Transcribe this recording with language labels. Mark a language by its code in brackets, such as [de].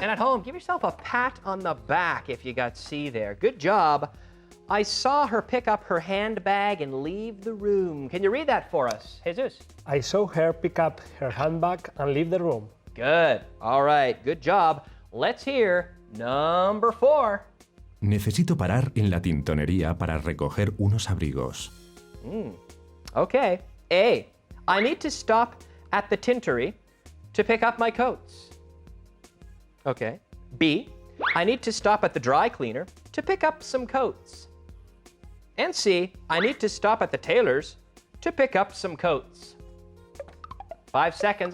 [en] And at home, give yourself a pat on the back if you got C there. Good job. I saw her pick up her handbag and leave the room. Can you read that for us, Jesus? I saw her pick up her handbag and leave the room. Good. All right, good job. Let's hear number 4. [es] Necesito parar en la tintonería para recoger unos abrigos. [en] Okay. A, I need to stop at the tintery to pick up my coats. Okay. B, I need to stop at the dry cleaner to pick up some coats. And C, I need to stop at the tailor's to pick up some coats. 5 seconds.